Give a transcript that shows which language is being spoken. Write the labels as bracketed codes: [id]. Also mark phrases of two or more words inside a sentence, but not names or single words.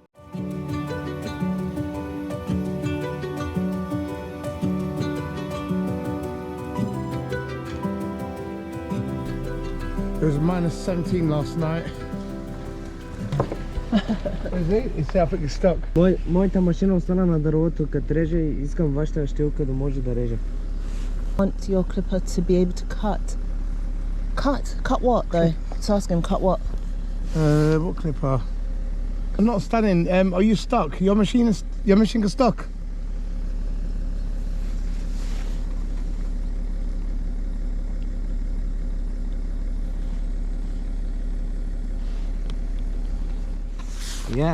[en] It was minus 17 last night. Is it? It's I think it's stuck. [bg] Моята машина остана на дървото, като реже и искам вашата щилка да може да реже. [en] Want your clipper to be able to cut. Cut what though? Let's ask him, cut what? What clipper? I'm not standing. Are you stuck? Your machine is stuck. Yeah.